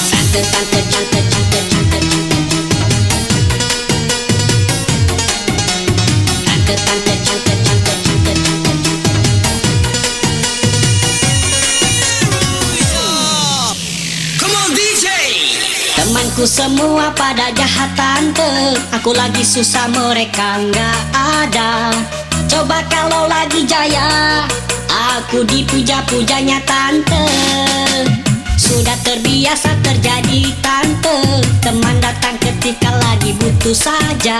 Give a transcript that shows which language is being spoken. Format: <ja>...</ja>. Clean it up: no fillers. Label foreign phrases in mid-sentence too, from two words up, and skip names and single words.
<id>Tante, tante, tante, tante, tante, tante, tante, tante, tante, tante,</id> <en>Come on DJ.</en> <id>Temanku semua pada jahat tante, aku lagi susah mereka nggak ada. Coba kalau lagi jaya, aku dipuja-pujanya tante. Sudah terbiasa terjadi tante, teman datang ketika lagi butuh saja.</id>